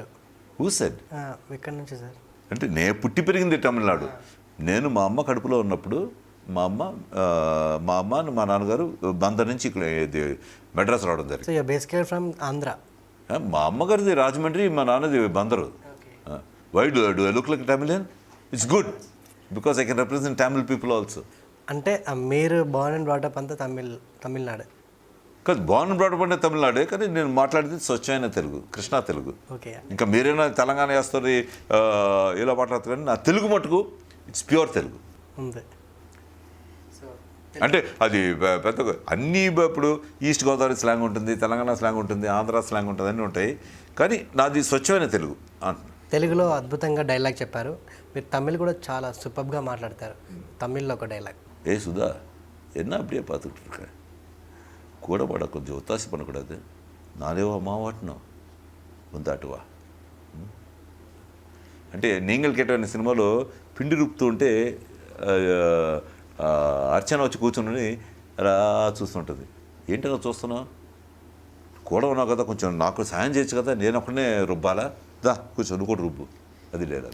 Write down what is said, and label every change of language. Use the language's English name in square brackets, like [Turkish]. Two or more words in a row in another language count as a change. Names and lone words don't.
[English] Who said? [Telugu] ఎక్కడి నుంచి సార్? అంటే నేను పుట్టి పెరిగింది తమిళనాడు. నేను మా అమ్మ కడుపులో ఉన్నప్పుడు మా అమ్మ మా నాన్నగారు బందర్ నుంచి ఇక్కడ మెడ్రాస్ రావడం జరిగింది. [English] So you basically from Andhra? [Telugu] మా అమ్మగారిది రాజమండ్రి, మా నాన్నది బందరు. [English] Why do I look like Tamilian? It's good because I can represent Tamil people also. [Telugu] అంటే మీరు [English] born and brought up [Telugu] అంతా తమిళనాడు కాదు, [English] born and brought up [Telugu] అంటే తమిళనాడే, కానీ నేను మాట్లాడేది స్వచ్ఛమైన తెలుగు, కృష్ణా తెలుగు. ఓకే. ఇంకా మీరైనా తెలంగాణ వేస్తారు ఇలా మాట్లాడతారు, కానీ నా తెలుగు మటుకు [English] it's pure Telugu [Telugu] ఉంది. అంటే అది పెద్దగా అన్నీ ఇప్పుడు ఈస్ట్ గోదావరి స్లాంగ్ ఉంటుంది, తెలంగాణ స్లాంగ్ ఉంటుంది, ఆంధ్ర స్లాంగ్ ఉంటుంది, అన్నీ ఉంటాయి, కానీ నాది స్వచ్ఛమైన తెలుగు అంటున్నాను. తెలుగులో అద్భుతంగా డైలాగ్ చెప్పారు. మీరు తమిళ్ కూడా చాలా సూపర్గా మాట్లాడతారు. తమిళ్లో ఒక డైలాగ్. ఏ సుధా [Tamil] என்ன அப்படியே பார்த்துக்கிட்டு இருக்க, கூட பட கொஞ்சம் ஒத்தாசி பண்ணக்கூடாது, நானேவா மாவாட்டினோம் [Telugu] ముందాటువా అంటే నీంగల్ కేటైన సినిమాలో పిండి రుపుతూ ఉంటే అర్చన వచ్చి కూర్చుని అలా చూస్తుంటుంది. ఏంటో చూస్తున్నావు, కూడా ఉన్నావు కదా, కొంచెం నాకు సాయం చేయొచ్చు కదా, నేను ఒకనే రుబ్బాలా, దా కూర్చో నువ్వు కూడా రుబ్బు, అది లేదా.